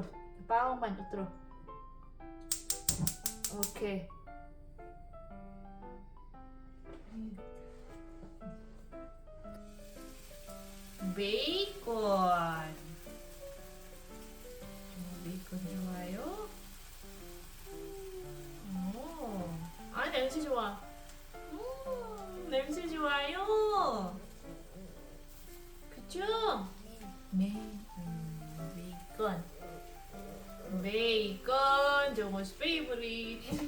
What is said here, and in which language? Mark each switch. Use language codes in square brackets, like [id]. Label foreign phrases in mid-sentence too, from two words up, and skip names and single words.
[ko] Paong man, utro. Okay. Bacon. Bacon 좋아요? 냄새 좋아. 냄새 좋아요. 그쵸? 네. 베이컨. 베이컨. [en] 정호's favorite.